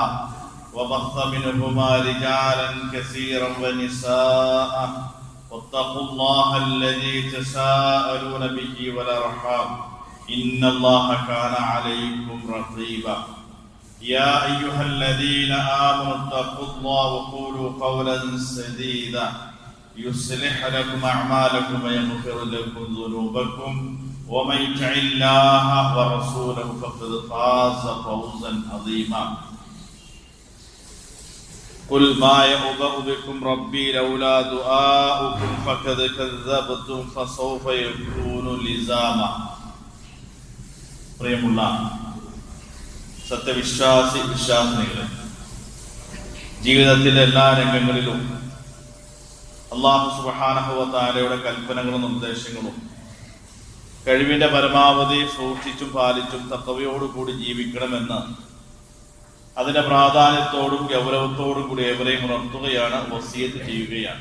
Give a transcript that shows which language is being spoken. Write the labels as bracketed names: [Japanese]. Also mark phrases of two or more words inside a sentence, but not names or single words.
[Arabic] وبث منهما رجالا كثيرا ونساء واتقوا الله الذي تساءلون به والأرحام إن الله كان عليكم رقيبا يا أيها الذين آمنوا اتقوا الله وقولوا قولا سديدا يصلح لكم أعمالكم ويغفر لكم ذنوبكم ومن يطع الله ورسوله فقد فاز فوزا عظيما قل ما يعبأ بكم ربي لولا دعاؤكم فقد كذبتم فسوف يكون لزاما പ്രിയമുള്ള [Malayalam] വിശ്വാസികളെ, ജീവിതത്തിലെ എല്ലാ രംഗങ്ങളിലും [Arabic] الله سبحانه وتعالى [Malayalam] കൽപ്പനകളും നിർദ്ദേശങ്ങളും കഴിവിന്റെ പരമാവധി സൂക്ഷിച്ചും പാലിച്ചും തഖ്വയോടുകൂടി ജീവിക്കണമെന്ന് അതിന്റെ പ്രാധാന്യത്തോടും ഗൗരവത്തോടും കൂടി ഏവരെയും ഉണർത്തുകയാണ്, വസിയത്ത് ചെയ്യുകയാണ്.